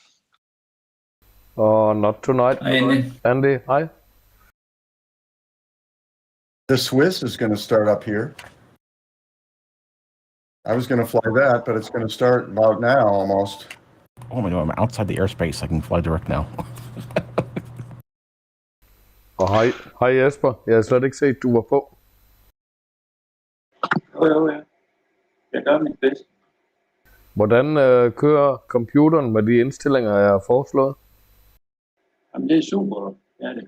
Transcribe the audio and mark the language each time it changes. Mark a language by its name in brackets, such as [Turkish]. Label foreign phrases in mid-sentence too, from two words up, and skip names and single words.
[English] Not tonight. Andy, hi. The Swiss is going to start up here. I was going to fly that, but it's going to start about now almost. Oh my God, I'm outside the airspace. I can fly direct now. [Danish] Hej Jesper. Jeg har slet ikke set, du var på. Jo, ja. Jeg gør mit bedste. Hvordan kører computeren med de indstillinger, jeg har foreslået? Jamen, det er super. Ja, det.